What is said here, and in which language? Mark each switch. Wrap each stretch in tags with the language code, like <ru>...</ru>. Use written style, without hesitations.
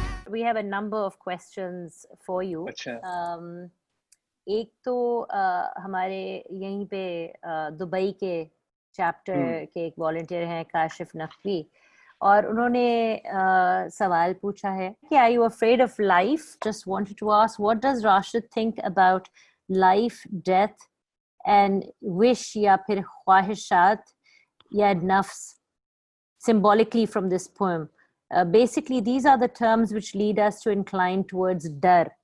<en>we have a number of questions for you.</en> <hi>अच्छा. एक तो हमारे यहीं पे दुबई के चैप्टर के एक वॉलंटियर हैं काशिफ नकवी, और उन्होंने सवाल पूछा है कि</hi> <en>are you afraid of life? Just wanted to ask, what does Rashid think about life, death and wish</en> <hi>या फिर ख्वाहिशात या</hi> <en>nafs symbolically from this poem? Basically these are the terms which lead us to incline towards dar.</en>